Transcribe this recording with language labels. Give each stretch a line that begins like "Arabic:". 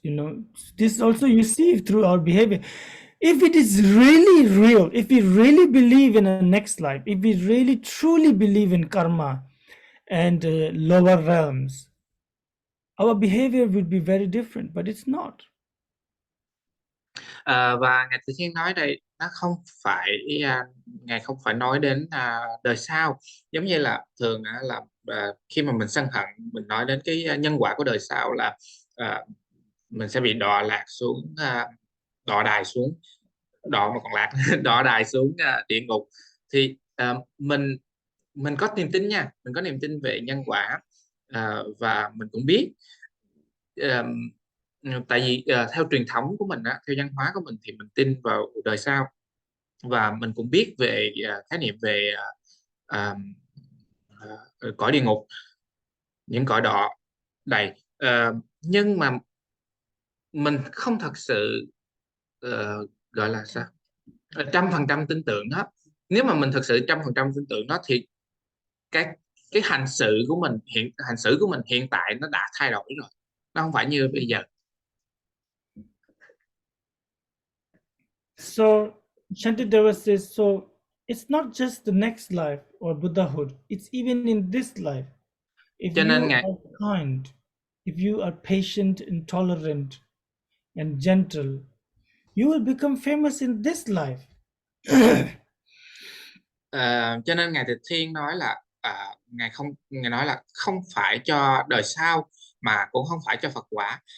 English: You know, this also you see through our behavior. If it is really real, if we really believe in a next life, if we really truly believe in karma and lower realms, our behavior would be very different, but it's not.
Vietnamese: Và Ngài Tự Thiên nói đây, nó không phải Ngài không phải nói đến đời sau, giống như là thường là khi mà mình sân hận, mình nói đến cái nhân quả của đời sau là à, mình sẽ bị đọa lạc xuống, đọa đài xuống, đọa mà còn lạc đọa đài xuống địa ngục. Thì mình có niềm tin nha, mình có niềm tin về nhân quả, và mình cũng biết, tại vì theo truyền thống của mình á, theo văn hóa của mình thì mình tin vào đời sau, và mình cũng biết về khái niệm về à, cõi địa ngục, những cõi đọa đầy. Nhưng mà mình không thật sự gọi là sao, 100% tin tưởng nó. Nếu mà mình thật sự 100% tin tưởng nó thì cái hành xử của mình hiện tại nó đã thay đổi rồi, nó không phải như bây giờ.
English: So Shantideva says, so it's not just the next life or Buddhahood, it's even in this life. If
Vietnamese: Cho
English: you
Vietnamese: nên ngài
English: are kind, if you are patient and tolerant and gentle, you will become famous in this life.
Vietnamese: Cho nên ngài Tịch Thiên nói là ngài nói là không phải cho đời sau, mà cũng không phải cho Phật quả.